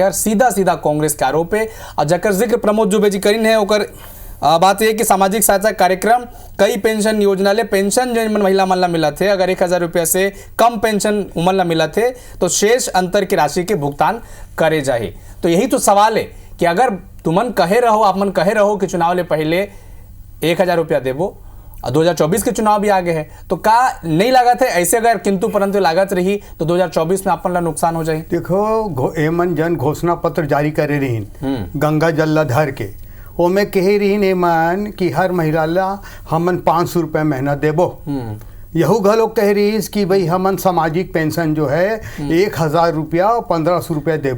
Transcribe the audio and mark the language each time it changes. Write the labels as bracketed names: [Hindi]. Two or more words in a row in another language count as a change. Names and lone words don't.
[Chhattisgarhi] सीधा सीधा कांग्रेस के आरोप है, और जकर जिक्र प्रमोद दुबे जी करीन है ओकर बात यह कि सामाजिक सहायता कार्यक्रम कई पेंशन योजना ले पेंशन जो महिला मन ला मिला थे, अगर 1000 रुपया से कम पेंशन उमन ला मिला थे तो शेष अंतर की राशि के भुगतान करे जाए। तो यही तो सवाल है कि अगर तुमन कहे रहो, आप मन कहे रहो कि चुनाव ले पहले 1000 रुपया देवो, 2024 के चुनाव भी आगे है, तो का नहीं लागत है ऐसे अगर किंतु परंतु लागत रही तो 2024 में अपन ला नुकसान हो जाए। देखो एमन जन घोषणा पत्र जारी करे रहीन गंगा जल ला धर के, ओमे कहे रहीन एमन कि हर महिला ला हमन 500 रुपये महीना देबो। यहू घलो कह रही कि भाई हमन सामाजिक पेंशन जो है 1000 रुपया और 1500 रुपया देबो।